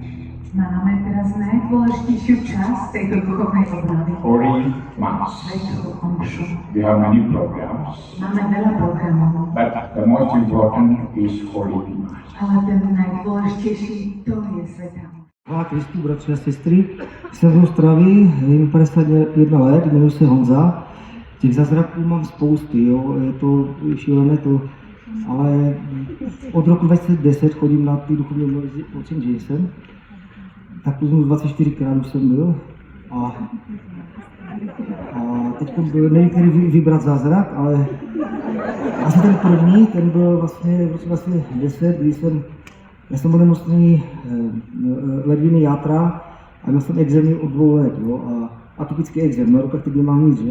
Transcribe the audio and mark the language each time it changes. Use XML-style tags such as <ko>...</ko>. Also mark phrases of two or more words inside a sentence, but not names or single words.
<sk>Máme teraz najdôležitejšiu časť tejto duchovnej obnovy.</sk> <en>Holy Mass.</en> <sk>Svätú omšu.</sk> <en>We have many programs,</en> <sk>Máme veľa programov,</sk> <en>but the most important is Holy Mass.</en> <sk>ale ten najdôležitejší to je Svätá omša.</sk> <cs>Chvála Kristu, bratři a sestry. Jsem z Ostravy, je mi 51 let, jmenuji se Honza. Těch zázraků mám spousty, jo. Je to šílené to, ale od roku 2010 chodím na ty duchovní obnovy od St. Jason. Tak plus 24krát už jsem byl. A teď nevím, který vybrat zázrak, ale asi ten první, ten byl vlastně v roce 2010, kdy já jsem byl nemocný ledviny játra a měl jsem exémy od 2 let, jo, a atypický exém, na rukách teď nemám nic, že?</cs>